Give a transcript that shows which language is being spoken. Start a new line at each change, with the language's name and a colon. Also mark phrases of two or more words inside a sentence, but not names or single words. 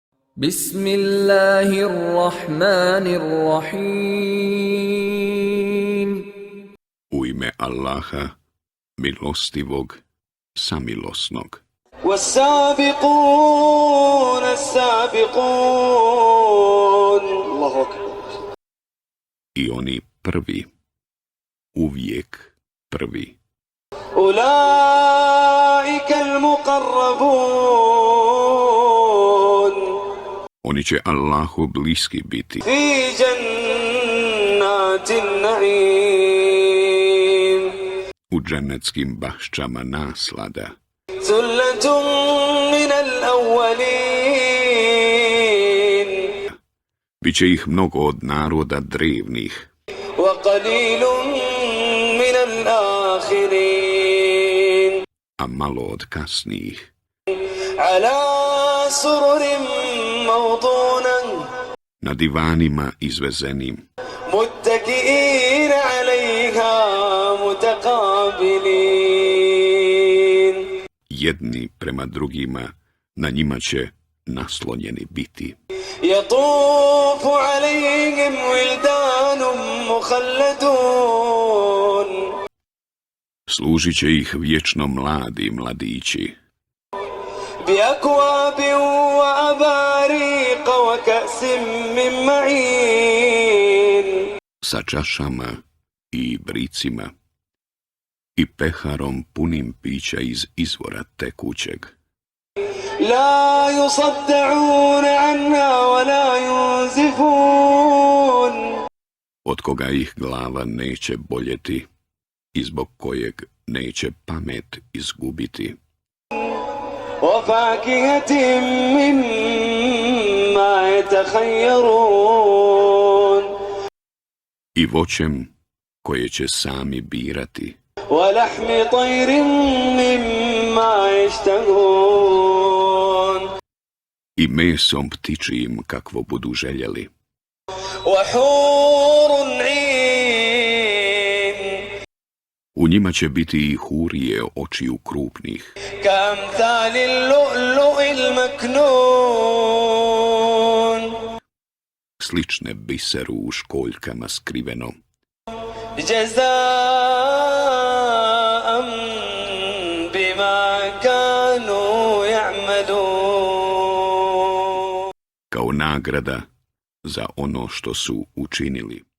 Bosnian: Bismillahirrahmanirrahim. U ime Allaha, milostivog, samilosnog.
Arabic: والسابقون السابقون الله أكبر
Bosnian: I oni prvi, uvijek prvi.
Arabic: أولئك المقربون
Bosnian: Oni će Allahu bliski biti
Arabic: في جنات النعيم
Bosnian: u džennetskim bašćama naslada.
Arabic: ثلة من الأولين
Bosnian: Biće ih mnogo od naroda drevnih,
Arabic: وقليل من الآخرين
Bosnian: a malo od kasnijih.
Arabic: على سرر موضونة
Bosnian: Na divanima izvezenim,
Arabic: متكئين عليها متقابلين
Bosnian: jedni prema drugima, na njima će naslonjeni biti.
Arabic: يطوف عليهم ولدان مخلدون
Bosnian: Služit će ih vječno mladi mladići,
Arabic: بأكواب وأباريق وكأس من معين
Bosnian: sa čašama i bricima i peharom punim pića iz izvora tekućeg.
Arabic: لا يصدعون عنها ولا ينزفون
Bosnian: Od koga ih glava neće boljeti i zbog kojeg neće pamet izgubiti.
Arabic: وفاكهة مما يتخيرون
Bosnian: I voćem koje će sami birati
Arabic: ولحم طير مما يشتهون
Bosnian: i mesom ptičijim kakvo budu željeli.
Arabic: وحور عين
Bosnian: U njima će biti i hurije očiju krupnih,
Arabic: كأمثال اللؤلؤ المكنون
Bosnian: slične biseru u školjkama skriveno,
Arabic: جزاء بما كانوا يعملون
Bosnian: kao nagrada za ono što su učinili.